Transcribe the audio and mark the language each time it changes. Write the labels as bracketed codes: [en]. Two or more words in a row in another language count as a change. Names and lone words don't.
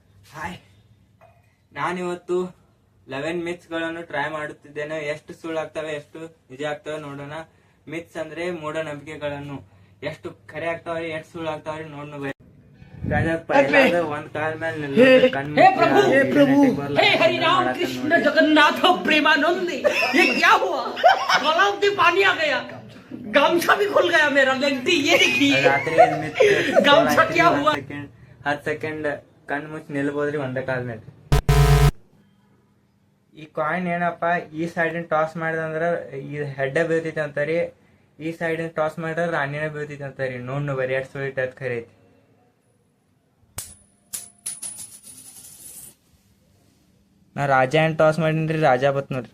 [kn] ಹಾಯ್, ನಾನಿವತ್ತು 11 ಮಿತ್ಸ್ ಗಳನ್ನು ಟ್ರೈ ಮಾಡುತ್ತಿದ್ದೇನೆ. ಎಷ್ಟು ಸುಳ್ಳಾಗ್ತವೆ ಎಷ್ಟು ನಿಜ ಆಗ್ತವೆ ನೋಡೋಣ. ಮಿತ್ಸ್ ಅಂದ್ರೆ ಮೂಢನಂಬಿಕೆಗಳನ್ನು ಎಷ್ಟು ಖರೆ ಆಗ್ತಾವ್ರಿ ಎಷ್ಟು ಸುಳ್ಳಾಗ್ತಾವ್ರಿ ನೋಡೋಣ. ಒಂದ್ ಕಾಲ್ ಮೇಲೆ [hi] हे प्रभु हे हरि राम कृष्ण जगन्नाथ प्रेमानंद ये क्या हुआ? तालाब में पानी आ गया, गामछा भी खुल गया मेरा। लगती ये देखिए गामछा क्या हुआ? [kn] 10 ಸೆಕೆಂಡ್ ಕಣ್ ಮುಚ್ಚಿ ನಿಲ್ಬೋದ್ರಿ ಒಂದ ಕಾಲ್ ಮೇಲೆ. ಈ ಕಾಯಿನ್ ಏನಪ್ಪ, ಈ [en] side toss [kn] ಮಾಡಿದಂದ್ರ ಈ ಹೆಡ್ಡ ಬೀಳ್ತೈತಿ ಅಂತಾರಿ, ಈ [en] side toss [kn] ಮಾಡಿದ್ರ ರಾಣಿನ ಬೀಳ್ತೈತಿ ಅಂತಾರಿ. ನೋಡ್ ಬರಿ ಎಷ್ಟು ಸುಳಿತ ಅದ್ ಖರೆ ಐತಿ. ನಾ ರಾಜ ಏನ್ ಟಾಸ್ ಮಾಡೀನ್ರಿ, ರಾಜ ಬತ್ ನೋಡ್ರಿ.